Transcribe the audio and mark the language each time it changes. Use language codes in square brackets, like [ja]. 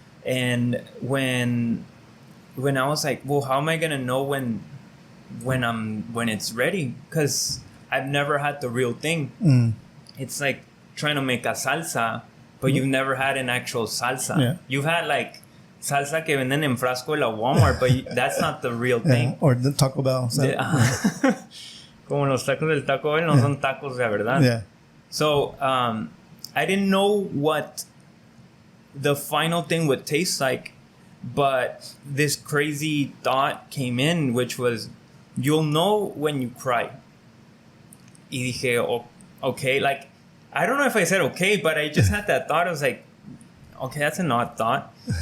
[en] And when I was like, well, how am I gonna know when it's ready? Because I've never had the real thing. It's like trying to make a salsa, but you've never had an actual salsa. Yeah. You've had like salsa [es] que venden en frasco de la Walmart, [en] but that's not the real thing. Or the Taco Bell. [es] Como los tacos del Taco Bell no son tacos de verdad. [en] Yeah. So I didn't know what the final thing would taste like, but this crazy thought came in, which was, you'll know when you cry. [es] Y dije, [en] oh, okay, like, I don't know if I said okay, but I just had that thought. I was like, okay, that's an odd thought.